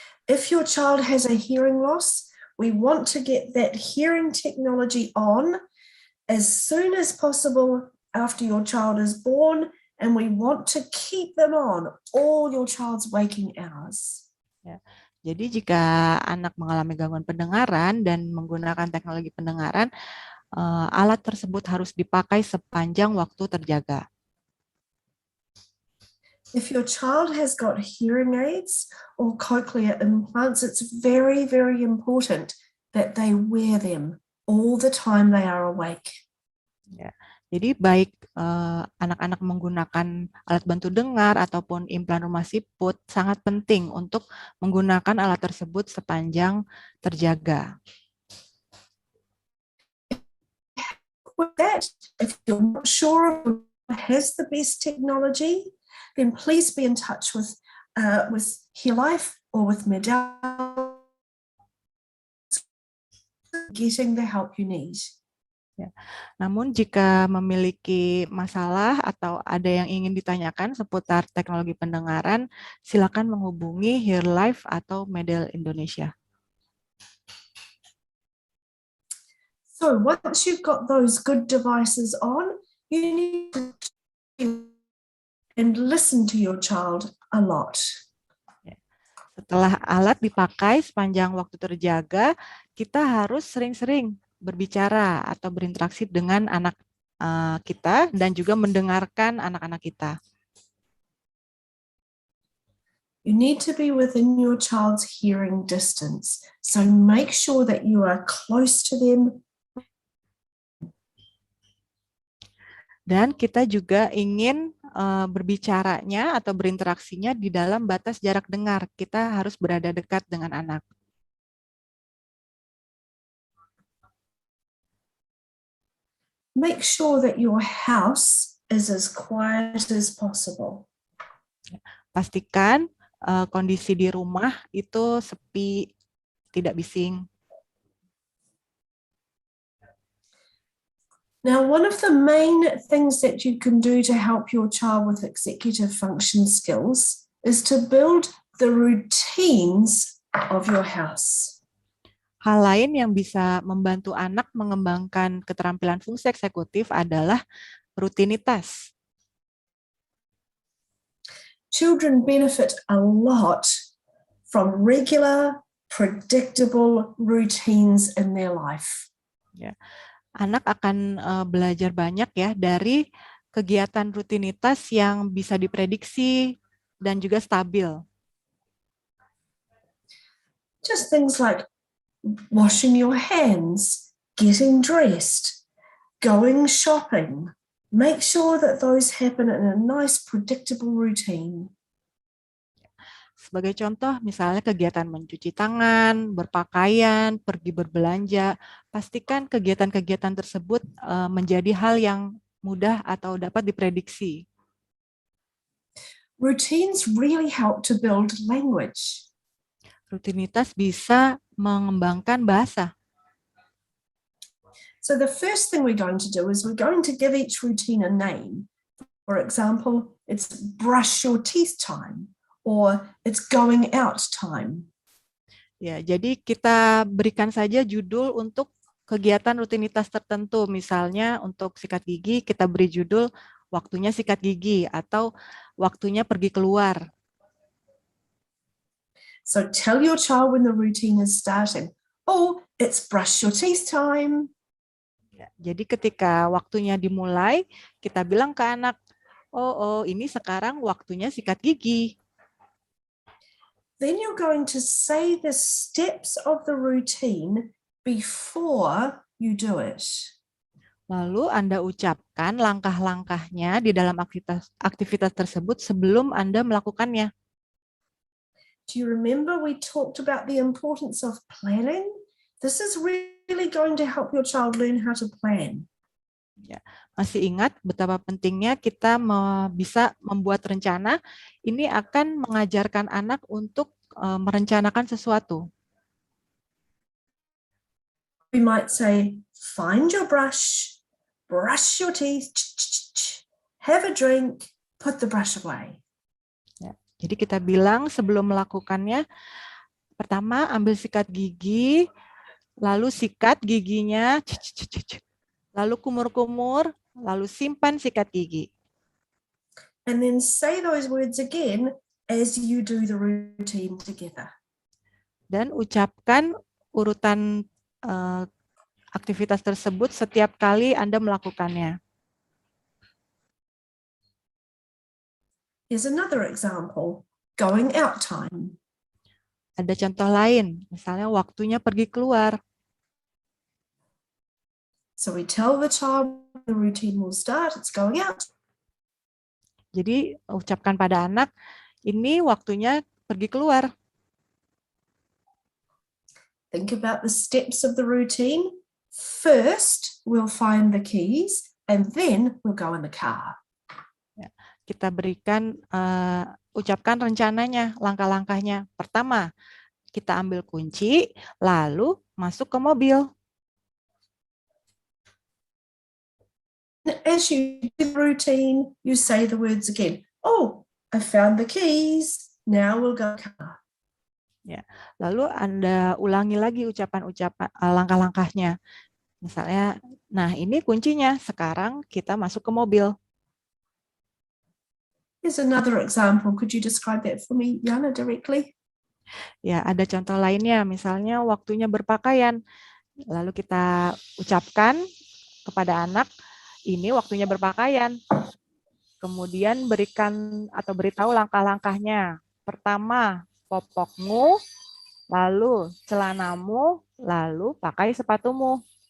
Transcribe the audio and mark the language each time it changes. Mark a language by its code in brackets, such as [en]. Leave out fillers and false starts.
[en] If your child has a hearing loss, we want to get that hearing technology on as soon as possible after your child is born, and we want to keep them on all your child's waking hours. [id] Ya. Jadi jika anak mengalami gangguan pendengaran dan menggunakan teknologi pendengaran, alat tersebut harus dipakai sepanjang waktu terjaga. [en] If your child has got hearing aids or cochlear implants, it's very, very important that they wear them all the time they are awake. [id] Ya. Jadi baik anak-anak menggunakan alat bantu dengar ataupun implan rumah siput sangat penting untuk menggunakan alat tersebut sepanjang terjaga. [en] With that, if you're not sure who has the best technology, then please be in touch with HearLife or with MEDEL, getting the help you need. [id] Ya. Namun jika memiliki masalah atau ada yang ingin ditanyakan seputar teknologi pendengaran, silakan menghubungi HearLife atau MEDEL Indonesia. [en] So once you've got those good devices on, you need to and listen to your child a lot. [id] Setelah alat dipakai sepanjang waktu terjaga, kita harus sering-sering berbicara atau berinteraksi dengan anak kita dan juga mendengarkan anak-anak kita. [en] You need to be within your child's hearing distance. So make sure that you are close to them. [id] Dan kita juga ingin berbicaranya atau berinteraksinya di dalam batas jarak dengar. Kita harus berada dekat dengan anak. [en] Make sure that your house is as quiet as possible. [id] Pastikan kondisi di rumah itu sepi, tidak bising. [en] Now, one of the main things that you can do to help your child with executive function skills is to build the routines of your house. [id] Hal lain yang bisa membantu anak mengembangkan keterampilan fungsi eksekutif adalah rutinitas. [en] Children benefit a lot from regular, predictable routines in their life. [id] Ya. Anak akan belajar banyak ya dari kegiatan rutinitas yang bisa diprediksi dan juga stabil. [en] Just things like washing your hands, getting dressed, going shopping. Make sure that those happen in a nice, predictable routine. [id] Sebagai contoh, misalnya kegiatan mencuci tangan, berpakaian, pergi berbelanja, pastikan kegiatan-kegiatan tersebut menjadi hal yang mudah atau dapat diprediksi. [en] Routines really help to build language. [id] Rutinitas bisa mengembangkan bahasa. [en] So the first thing we're going to do is we're going to give each routine a name. For example, it's brush your teeth time, or it's going out time. [id] Ya, jadi kita berikan saja judul untuk kegiatan rutinitas tertentu. Misalnya untuk sikat gigi kita beri judul waktunya sikat gigi, atau waktunya pergi keluar. [en] So tell your child when the routine is starting. Oh, it's brush your teeth time. [id] Ya, jadi ketika waktunya dimulai, kita bilang ke anak, oh ini sekarang waktunya sikat gigi. [en] Then you're going to say the steps of the routine before you do it. [id] Lalu Anda ucapkan langkah-langkahnya di dalam aktivitas tersebut sebelum Anda melakukannya. [en] Do you remember we talked about the importance of planning? This is really going to help your child learn how to plan. [id] Ya, masih ingat betapa pentingnya kita bisa membuat rencana? Ini akan mengajarkan anak untuk merencanakan sesuatu. [en] We might say, find your brush, brush your teeth, have a drink, put the brush away. [id] Ya, jadi kita bilang sebelum melakukannya, pertama ambil sikat gigi, lalu sikat giginya, lalu kumur-kumur, lalu simpan sikat gigi. [en] And then say those words again as you do the routine together. [id] Dan ucapkan urutan aktivitas tersebut setiap kali Anda melakukannya. [en] Here's another example, going out time. [id] Ada contoh lain, misalnya waktunya pergi keluar. [en] So we tell the child the routine will start, it's going out. [id] Jadi ucapkan pada anak, ini waktunya pergi keluar. [en] Think about the steps of the routine. First, we'll find the keys, and then we'll go in the car. [id] Ya, kita berikan, ucapkan rencananya, langkah-langkahnya. Pertama, kita ambil kunci, lalu masuk ke mobil. [en] As you do the routine, you say the words again. Oh, I found the keys. Now we'll go car. [id] Ya, lalu Anda ulangi lagi ucapan-ucapan langkah-langkahnya. Misalnya, nah ini kuncinya. Sekarang kita masuk ke mobil. [en] Here's another example. Could you describe that for me, Yana, directly? [id] Ya, ada contoh lainnya. Misalnya waktunya berpakaian. Lalu kita ucapkan kepada anak, ini waktunya berpakaian. Kemudian berikan atau beritahu langkah-langkahnya. Pertama, popokmu, lalu celanamu, lalu pakai sepatumu.